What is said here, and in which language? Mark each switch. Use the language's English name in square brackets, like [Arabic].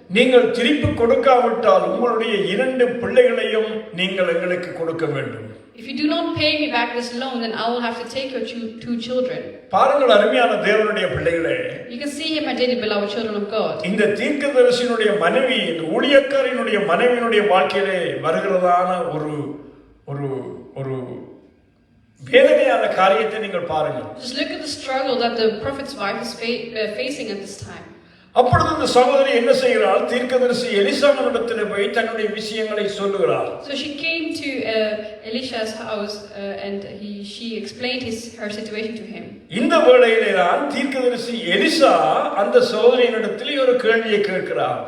[Tamil] நீங்கள் திருப்பி கொடுக்காவிட்டால் உங்களுடைய 2 பிள்ளைகளையும் நீங்கள் எங்களுக்கு கொடுக்க வேண்டும். [English] If you do not pay me back this loan, then I will have to take your 2 children. [Tamil] பாருங்கள் அருமையான தேவனுடைய பிள்ளைகளே, [English] You can see him, my dearly beloved children of God. [Tamil] இந்த தீர்க்கதரிசியினுடைய மனைவி, இந்த ஊழியக்காரனுடைய மனைவியினுடைய வாழ்க்கையிலே வருகிறதான ஒரு ஒரு ஒரு வேதனையான காரியத்தை நீங்கள் பாருங்கள். [English] Just look at the struggle that the prophet's wife is facing at this time. [Tamil] அப்பொழுது இந்த சகோதரி என்ன செய்கிறாள்? தீர்க்கதரிசி எலிசாவினிடத்தில் போய் தன்னுடைய விஷயங்களை சொல்லுகிறாள். [English] So she came to Elisha's house and she explained her situation to him. [Tamil] இந்த வேளையிலே தான் தீர்க்கதரிசி எலிசா அந்த சகோதரியினிடத்தில் ஒரு கேள்வியை கேட்கிறார்.